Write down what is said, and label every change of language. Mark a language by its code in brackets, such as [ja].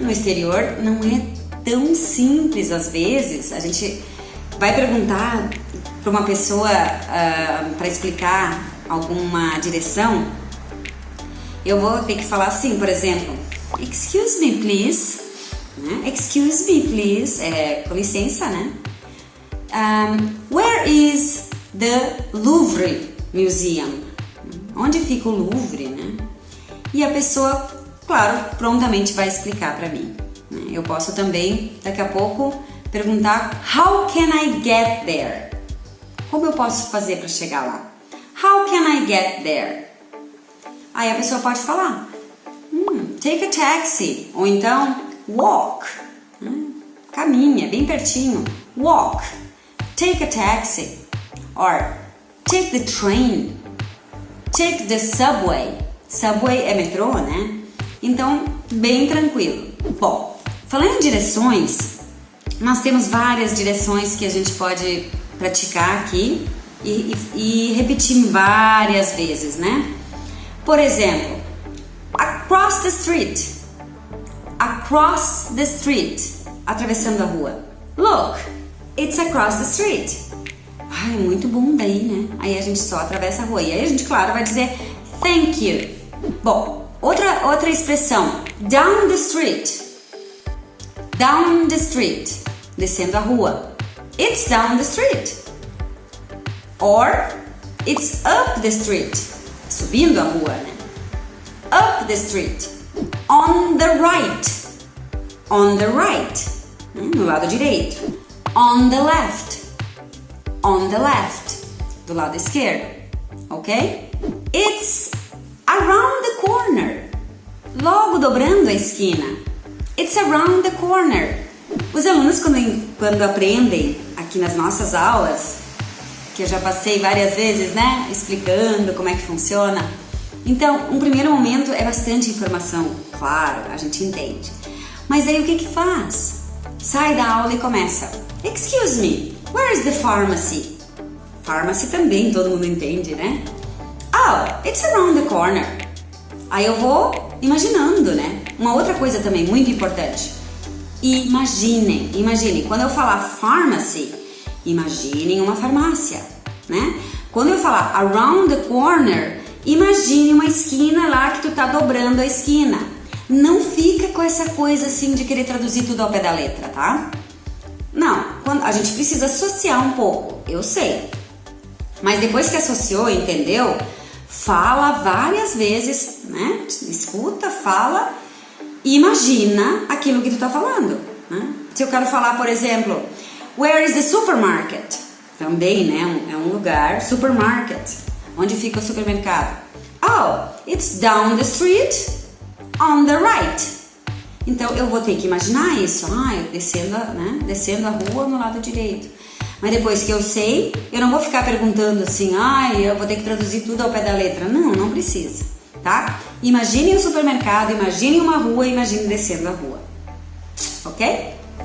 [pt] No exterior não é tão simples às vezes. A gente vai perguntar para uma pessoa para explicar alguma direção. Eu vou ter que falar assim, por exemplo, [en] excuse me please, [pt] né? [en] Excuse me please, [pt] com licença, né? [en] Where is the Louvre Museum? [pt] Onde fica o Louvre, né? E a pessoa, claro, prontamente vai explicar para mim. Eu posso também, daqui a pouco, perguntar [en] how can I get there? [pt] Como eu posso fazer para chegar lá? [en] How can I get there? [pt] Aí a pessoa pode falar [en] take a taxi, [pt] ou então [en] walk, [pt] caminha, bem pertinho, [en] walk, take a taxi, or take the train, take the subway. [pt] Subway é metrô, né? Então, bem tranquilo. Bom, falando em direções, nós temos várias direções que a gente pode praticar aqui e repetir várias vezes, né? Por exemplo, [en] across the street. Across the street. [pt] Atravessando a rua. [en] Look, it's across the street. [pt] Ai, muito bom daí, né? Aí a gente só atravessa a rua. E aí a gente, claro, vai dizer [en] thank you. [pt] Bom, outra expressão. [en] Down the street. Down the street. [pt] Descendo a rua. [en] It's down the street. Or it's up the street. [pt] Subindo a rua, né? [en] Up the street. On the right. On the right. [pt] No lado direito. [en] On the left. On the left. [pt] Do lado esquerdo. [en] Ok? It's around the corner. [pt] Logo dobrando a esquina. [en] It's around the corner. [pt] Os alunos, quando aprendem aqui nas nossas aulas, que eu já passei várias vezes, né? Explicando como é que funciona. Então, um primeiro momento é bastante informação, claro, a gente entende. Mas aí o que faz? Sai da aula e começa. [en] Excuse me, where is the pharmacy? [pt] Pharmacy também todo mundo entende, né? [en] Oh, it's around the corner. [pt] Aí eu vou imaginando, né? Uma outra coisa também muito importante. Imaginem. Quando eu falar pharmacy, imaginem uma farmácia, né? Quando eu falar [en] around the corner, [pt] imagine uma esquina lá que tu tá dobrando a esquina. Não fica com essa coisa assim de querer traduzir tudo ao pé da letra, tá? Não, a gente precisa associar um pouco, eu sei. Mas depois que associou, entendeu? Fala várias vezes, né? Escuta, fala e imagina aquilo que tu tá falando, né? Se eu quero falar, por exemplo, [en] where is the supermarket? [pt] Também, né? É um lugar, supermarket. Onde fica o supermercado? [en] Oh, it's down the street on the right. [pt] Então eu vou ter que imaginar isso. Eu descendo a rua no lado direito. Mas depois que eu sei, eu não vou ficar perguntando assim, eu vou ter que traduzir tudo ao pé da letra. Não precisa, tá? Imagine o supermercado, imagine uma rua, imagine descendo a rua. Ok?